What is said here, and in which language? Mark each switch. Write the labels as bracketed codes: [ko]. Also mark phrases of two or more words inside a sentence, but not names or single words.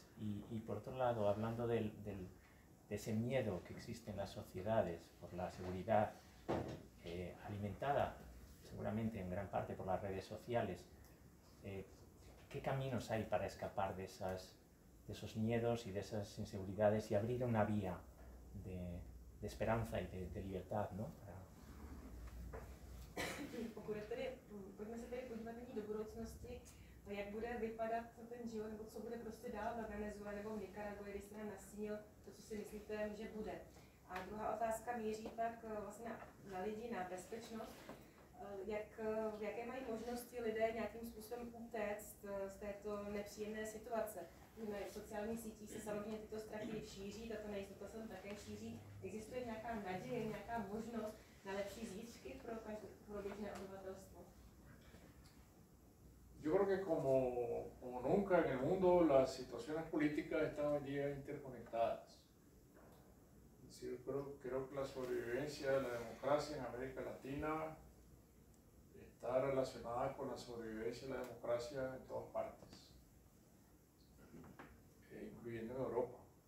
[es] Y por otro lado, hablando de ese miedo que existe en las sociedades por la seguridad alimentada seguramente en gran parte por las redes sociales, ¿qué caminos hay para escapar de esos miedos y de esas inseguridades y abrir una vía de esperanza y de libertad, ¿no? [cs] Pojďme se tedy podívat nyní do budoucnosti, jak bude vypadat ten život, nebo co bude prostě dál ve Venezuele nebo v Nikaraguji, když jste nám nastínil to, co si myslíte, že bude. A druhá otázka míří pak vlastně na lidi, na bezpečnost. jaké mají možnosti lidé nějakým způsobem utéct z této nepříjemné situace. Na sociálních sítích se samozřejmě tyto strachy šíří, tato nejistota se také šíří. Existuje nějaká naděje, nějaká možnost na lepší zítřky pro běžné obyvatelstvo? [es] Yo creo que como nunca en el mundo las situaciones políticas están hoy día interconectadas. Es decir, creo que la sobrevivencia de la democracia en América Latina está relacionada con la sobrevivencia de la democracia en todas partes, incluyendo en Europa.